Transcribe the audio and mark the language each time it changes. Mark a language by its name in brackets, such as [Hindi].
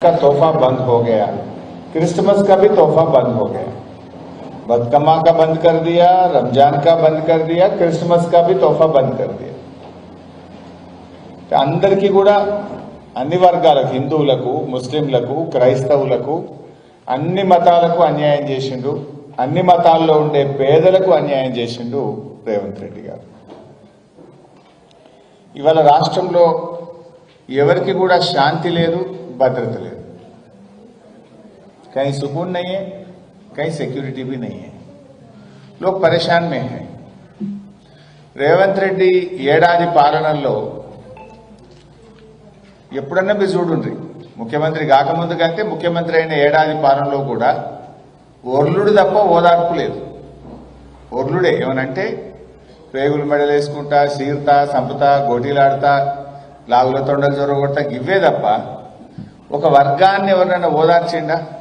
[Hindi] का तोहफा बंद हो गया, क्रिसमस का भी तोहफा बंद हो गया। बदकमा का बंद कर दिया, रमजान का बंद कर दिया, क्रिसमस का भी तोहफा बंद कर दिया। [Telugu] అందరికీ కూడా అన్ని వర్గాలకు, హిందువులకు, ముస్లింలకు, క్రైస్తవులకు, అన్ని మతాలకు అన్యాయం చేసిండు, అన్ని మతాల్లో ఉండే పేదలకు అన్యాయం చేసిండు రేవంత్ రెడ్డి గారు। ఇవాళ రాష్ట్రంలో ఎవరికి కూడా శాంతి లేదు, [Hindi] भद्रत ले, कहीं सुकून नहीं है, कहीं सिक्योरिटी भी नहीं है, लोग परेशान में हैं। [Telugu] రేవంత్ రెడ్డి ఏడాది పాలనలో ఎప్పుడన్నా మీరు చూడండి, ముఖ్యమంత్రి కాకముందు కంటే ముఖ్యమంత్రి అయిన ఏడాది పాలనలో కూడా ఓర్లుడు తప్ప ఓదార్పు లేదు। ఓర్లుడే ఏమనంటే పేగులు మెడలేసుకుంటా, సీర్తా, సంపుతా, గోటీలాడతా, లాగుల తొండలు జొరగొడతా గివ్వే తప్ప ఒక వర్గాన్ని ఎవరైనా ఓదార్చిండా?